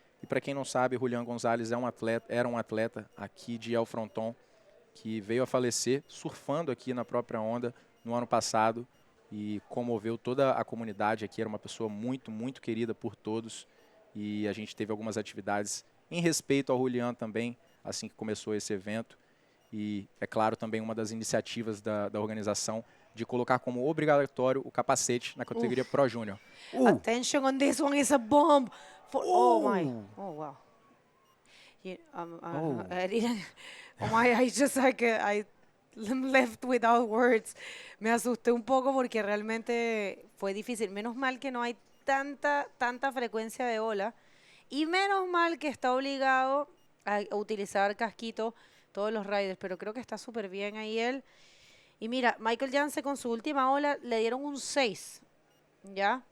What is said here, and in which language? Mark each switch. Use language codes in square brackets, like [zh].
[pt] E para quem não sabe, Julián Gonzalez era um atleta aqui de El Fronton, que veio a falecer surfando aqui na própria onda no ano passado e comoveu toda a comunidade aqui. Era uma pessoa muito, muito querida por todos e a gente teve algumas atividades em respeito ao Julián também, assim que começou esse evento. E, é claro, também uma das iniciativas da organização de colocar como obrigatório o capacete na categoria Pro Júnior. [en] Attention on this one, is a bomb. Oh my. Oh wow. I didn't. Oh my, I just like I left without words. [es] Me asusté un poco porque realmente fue difícil. Menos mal que no hay tanta frecuencia de ola y menos mal que está obligado a utilizar casquito todos los riders, pero creo que está súper bien ahí él. Y mira, Michael Janse con su última ola le dieron un 6, ¿ya?